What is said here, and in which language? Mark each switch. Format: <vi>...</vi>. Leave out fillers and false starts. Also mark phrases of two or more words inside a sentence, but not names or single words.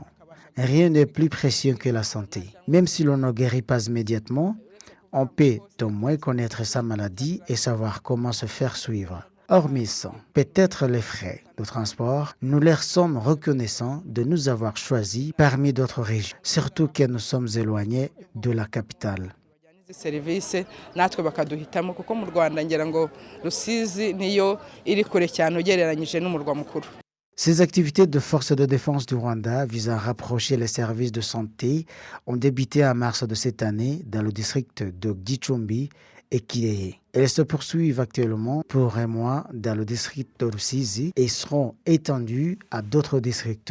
<fr>Rien n'est plus précieux que la santé. Même si l'on ne guérit pas immédiatement, on peut au moins connaître sa maladie et savoir comment se faire suivre. Hormis ça, peut-être les frais de transport, nous leur sommes reconnaissants de nous avoir choisis parmi d'autres régions, surtout que nous sommes éloignés de la capitale.</fr> <rw>serivisi natwe bakaduhitamo kuko mu Rwanda ngira ngo Rusizi niyo iri kure cyane ugereranyije n'umurwa mukuru.</rw> <fr>Ces activités de forces de défense du Rwanda visant à rapprocher les services de santé ont débuté en mars de cette année dans le district de Gicumbi et Kirehe. Elles se poursuivent actuellement pour un mois dans le district de Rusizi et seront étendues à d'autres districts.</fr>